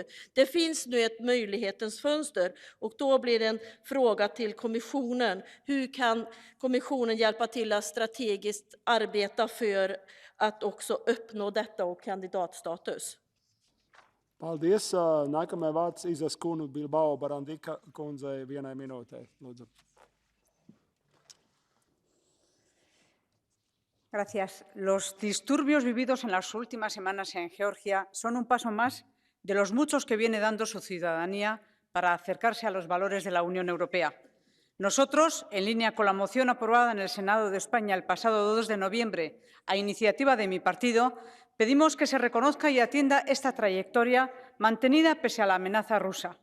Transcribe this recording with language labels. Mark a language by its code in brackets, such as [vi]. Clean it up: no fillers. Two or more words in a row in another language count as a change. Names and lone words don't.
[sv] Det finns nu ett möjlighetens fönster och då blir det en fråga till kommissionen. Hur kan kommissionen hjälpa till att strategiskt arbeta för att också uppnå detta och kandidatstatus? [lv] Paldies. Nākamais vārds Izaskunu Bilbao Barandika kundzei 1 minūtei. Lūdzu. [es] Gracias. Los disturbios vividos en las últimas semanas en Georgia son un paso más de los muchos que viene dando su ciudadanía para acercarse a los valores de la Unión Europea. Nosotros, en línea con la moción aprobada en el Senado de España el pasado 2 de noviembre, a iniciativa de mi partido, pedimos que se reconozca y atienda esta trayectoria mantenida pese a la amenaza rusa.